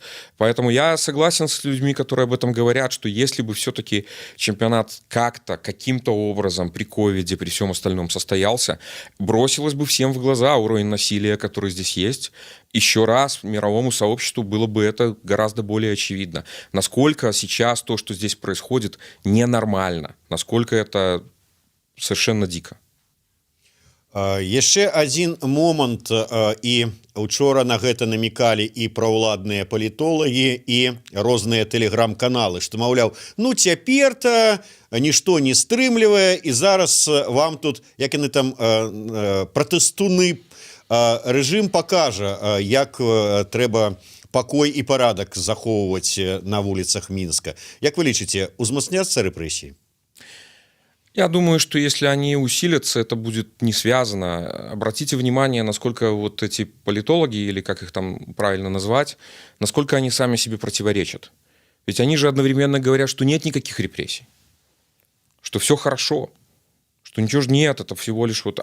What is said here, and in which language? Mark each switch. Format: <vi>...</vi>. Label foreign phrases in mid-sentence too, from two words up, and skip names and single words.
<ru>Поэтому я согласен с людьми, которые об этом говорят, что если бы все-таки чемпионат каким-то образом при ковиде, при всем остальном состоялся, бросилось бы всем в глаза уровень насилия, который здесь есть. Еще раз мировому сообществу было бы это гораздо более очевидно. Насколько сейчас то, что здесь происходит, ненормально. Насколько это совершенно дико.</ru> <be>Яшчэ адзін момант, і учора на гэта намекалі і праўладныя палітолагі, і розныя тэлеграм-каналы, што, маўляў, ну цяпер-то нішто не стрымлівае, і зараз вам тут, як яны там, пратэстуны, рэжым пакажа, як трэба пакой і парадак захоўваць на вуліцах Мінска. Як вы лічыце, узмацняцца рэпрэсіі?</be> <ru>Я думаю, что если они усилятся, это будет не связано. Обратите внимание, насколько вот эти политологи, или как их там правильно назвать, насколько они сами себе противоречат. Ведь они же одновременно говорят, что нет никаких репрессий, что все хорошо, что ничего же нет, это всего лишь вот...</ru>